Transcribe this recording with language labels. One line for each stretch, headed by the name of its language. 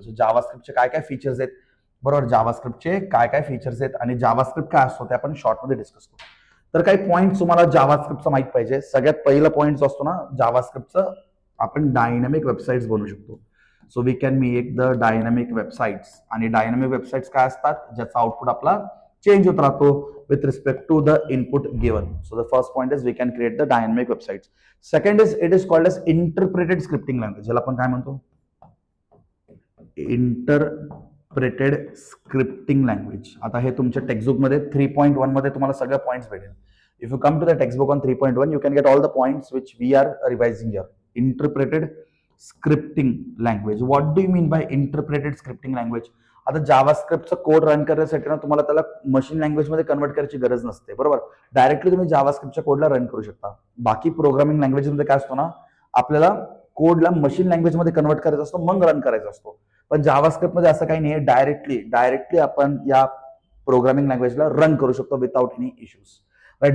Marathi: So जावास्क्रिप्टचे काय काय features आहेत, बरोबर, जावास्क्रिप्टचे काय काय फीचर्स आहेत आणि जावास्क्रिप्ट काय असतो ते आपण शॉर्टमध्ये डिस्कस करू. तर काही पॉईंट तुम्हाला जावास्क्रिप्टचं माहित पाहिजे. सगळ्यात पहिला पॉईंट जो असतो ना जावास्क्रिप्टचं, आपण डायनॅमिक वेबसाइट्स बनवू शकतो.
English: So we can make the dynamic websites.
Marathi: आणि डायनॅमिक वेबसाइट्स काय असतात? ज्याचा आउटपुट आपला चेंज होत राहतो
English: with respect to the input given. So the first point is we can create the dynamic websites. Second is it is called as interpreted scripting language.
Marathi: ज्याला आपण काय म्हणतो?
English: Interpreted scripting language.
Marathi: आता हे तुमच्या टेक्स्टबुक मध्ये 3.1 मध्ये तुम्हाला सगळे पॉइंट्स भेटेल.
English: If you come to the textbook on 3.1, you can get all the points which we are revising here. Interpreted scripting language. What do you mean by interpreted scripting language?
Marathi: आता जावास्क्रिप्टचा code run करण्यासाठी ना तुम्हाला त्याला machine language मध्ये convert करायची गरज नसते, बरोबर. डायरेक्टली तुम्ही जावास्क्रिप्टच्या कोडला रन करू शकता. बाकी प्रोग्रामिंग लँग्वेज मध्ये काय असतो ना, आपल्याला कोडला मशीन लँग्वेज मध्ये कन्वर्ट करायचा असतो, मग रन करायचा असतो. पण जावास्क्रिप्ट मध्ये असं काही नाही, डायरेक्टली आपण या प्रोग्रामिंग लँग्वेजला रन करू शकतो
English: Without any issues, right.